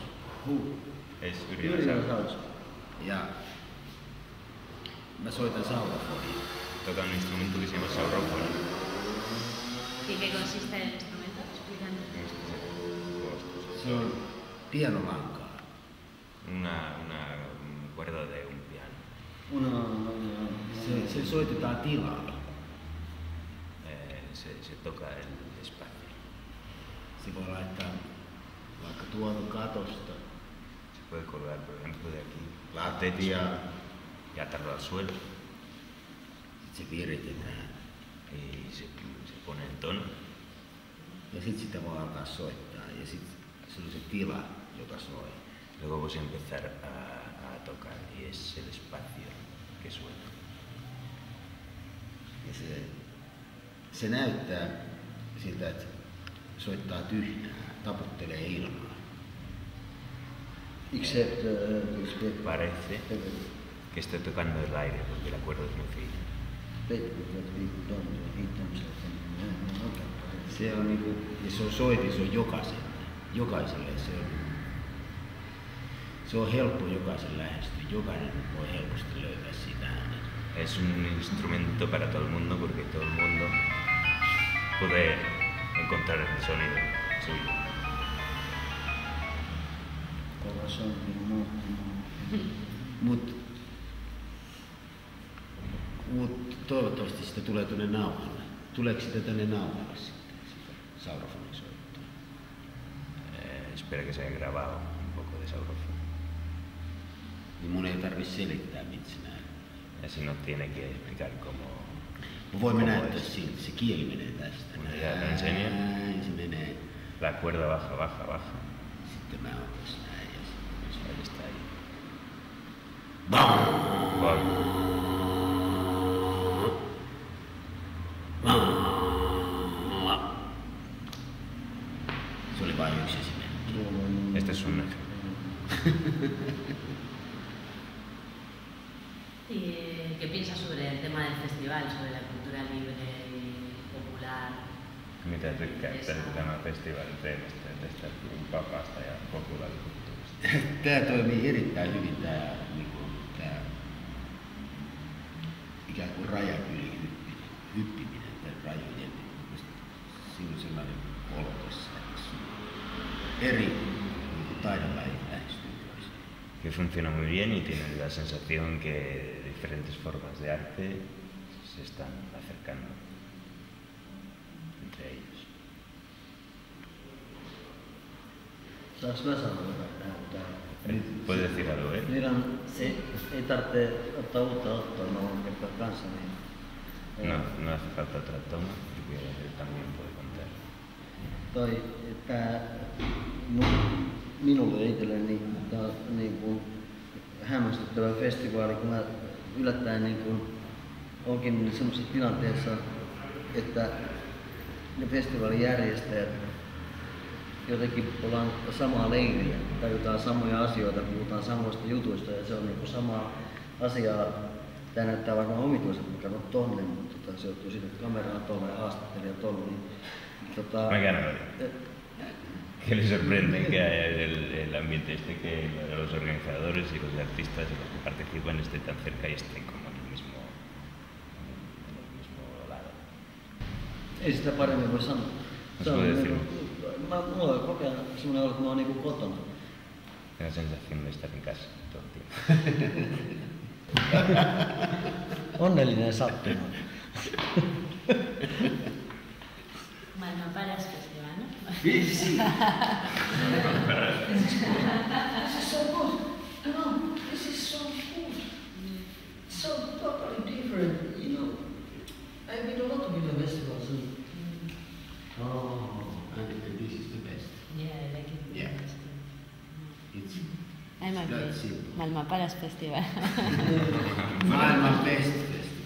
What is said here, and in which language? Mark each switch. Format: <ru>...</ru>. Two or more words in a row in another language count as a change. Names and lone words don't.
<fi>Yrjänä Sauros. Ja mä soitan saurofonia.</fi> <es>Toca un instrumento que se llama saurofonía. ¿Y qué consiste el instrumento? Explícanos.</es> <fi>Se on pianolankaa.</fi> <es>Una cuerda de un piano.</es> <fi>Se soitetaan tilalla.</fi> <es>Se toca el espacio.</es> <fi>Se voi laittaa vaikka tuolta katosta.</fi> <es>Se puede colgar, por ejemplo, de aquí. Lattia y atarlo al suelo.</es> <fi>Sitten se viritetään.</fi> <es>Y se pone en tono.</es> <fi>Ja sitten sitä voi alkaa soittaa. Ja sitten se on se tila, joka soi.</fi> <es>Luego vas a empezar a tocar y es el espacio que suena.</es> <fi>Ja se näyttää siltä, että soittaa tyhjää, taputtelee ilmaa.</fi> <es>Parece que estoy tocando el aire porque la cuerda es muy fina.</es> <fi>Se on niinku, ja se on soitin, se on jokaiselle se on helppo jokaisen lähestyä, jokainen voi helposti löytää sitä äänen.</fi> <es>Es un instrumento para todo el mundo porque todo el mundo puede encontrar el sonido suyo.</es> <fi>Mut toivottavasti sitä tulee tuonne nauhalle. Tuleeko sitä tänne nauhalle sitten, sitä saurofonin soittoa?</fi> <es>Espero que se haya grabado un poco de saurofonía.</es> <fi>Niin mun ei tarvitse selittää, mitä se näin.</fi> <es>Y así no tiene que explicar cómo.</es> <fi>Voimme näyttää siltä, se kieli menee tästä.</fi> <es>Ya te enseño.</es> <fi>Näin se menee.</fi> <es>La cuerda baja, baja, baja.</es> <fi>Sitten mä oon tässä näin ja sitten</fi> <es>Ahí está ahí. BAM! Gol.</es> <fi>Se oli vain yksi esimerkki.</fi> <es>Este es un ejemplo. ¿Y qué piensas sobre el tema del festival, sobre la cultura libre y popular?</es> <fi>Mitä tykkäätte tämä festivaalin teemasta, tästä vapaasta ja populaarikulttuurista? Tää toimii erittäin hyvin tää ikään kuin rajat yli hyppiminen, tää rajojen. Siinä on sellainen olo tässä, eri taidonlajit lähestyy toisiaan.</fi> <es>Que funciona muy bien y tiene la sensación que diferentes formas de arte se están acercando entre ellos.</es> <fi>Saanko mä sanoa näyttää?</fi> <es>¿Puedes decir algo, eh?</es> <fi>Meidän ei tarvitse ottaa uutta ottoa, mä voin kertoa kanssa. Niin,</fi> <es>No hace falta otra toma, porque él también puede contar.</es> <fi>Tää minulle itselleni tää on niin kuin hämmästyttävä festivaali, kun mä yllättäen niin kuin onkin sellaisessa tilanteessa, että ne festivaalijärjestäjät jotenkin ollaan samaa leiriä, tajutaan samoja asioita, puhutaan samoista jutuista ja se on niin sama asia. Tämä näyttää varmaan omituiselta, kun katsot tonne, mutta se johtuu siitä, että kamera on tuolla ja haastattelija tuolla. Mäkään oli.</fi> <es>Que le sorprende que haya el ambiente este, que los organizadores y los artistas y los que participan estén tan cerca y estén como en el mismo lado.</es> <fi>Ei sitä paremmin voi sanoa.</fi> <es>Se on decir.</es> <fi>Mulla on koko ajan sellainen olo, että mä oon niinku kotona.</fi> <es>La sensación de estar en casa todo el tiempo.</es> <fi>Onnellinen sattuma. Maailman paras festival, ¿no?</fi> <es>Sì, sì.</es> <en>This is so good. No, this is so good. So totally different, you know. I've been a lot of video festivals and And this is the best. Yeah, I like it. Yeah. It's</en> <fi>Aivan</fi> <en>that simple.</en> <fi>maailman paras festival. Maailman best.</fi>